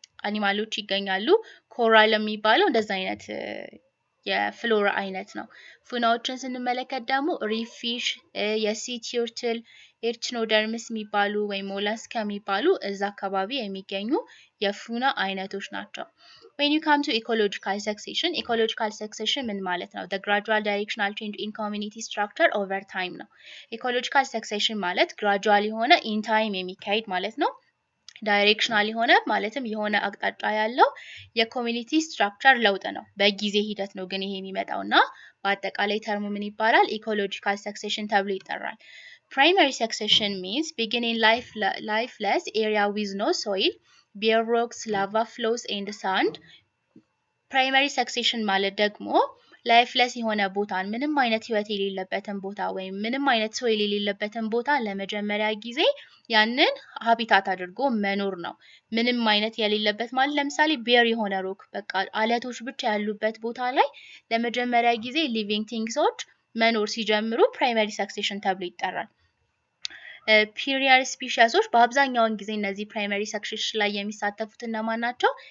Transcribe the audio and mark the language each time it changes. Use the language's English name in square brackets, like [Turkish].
[Amharic] አኒማሎች ይገኛሉ። ኮራል የሚባለው እንደዛ አይነት የፍሎራ አይነት ነው። ፉናዎችን ስንመለከት ደግሞ ሪፍ ፊሽ፣ የሲ ቲርትል፣ ኤርችኖደርምስ የሚባሉ ወይም ሞላስካ የሚባሉ እዛ አካባቢ የሚገኙ የፉና አይነቶች ናቸው። [English] when you come to ecological succession [Amharic] ምን ማለት ነው? [English] the gradual directional change in community structure over time ነው። [Amharic] ecological succession ማለት gradual የሆነ [English] in time [Amharic] የሚካሄድ ማለት ነው። ዳይሬክሽናል የሆነ ማለትም የሆነ አቅጣጫ ያለው የኮሚኒቲ ስትራክቸር ለውጥ ነው። በጊዜ ሂደት ነው ግን ይሄ የሚመጣውና በአጠቃላይ ተርሙ ምን ይባላል? ኢኮሎጂካል ሰክሴሽን ተብሎ ይጠራል። ፕራይመሪ ሰክሴሽን [English] means beginning lifeless area with no soil, bare rocks, lava flows and sand. [Amharic] ፕራይመሪ ሰክሴሽን ማለት ደግሞ ላይፍለስ የሆነ ቦታን ምንም አይነት ህይወት የሌለበትን ቦታ ወይም ምንም አይነት ሶይል የሌለበትን ቦታ ለመጀመሪያ ጊዜ ያንን ሃቢታት አድርጎ መኖር ነው። ምንም አይነት የሌለበት ማለት ለምሳሌ ቤር የሆነ ሮክ በቃ አለቶች ብቻ ያሉበት ቦታ ላይ ለመጀመሪያ ጊዜ ሊቪንግ ቲንግሶች መኖር ሲጀምሩ ፕራይመሪ ሰክሴሽን ተብሎ ይጠራል። ፒሪያር ስፒሺሶች በአብዛኛውን ጊዜ እነዚህ ፕራይመሪ ሰክሴሽን ላይ የሚሳተፉት እነማን ናቸው?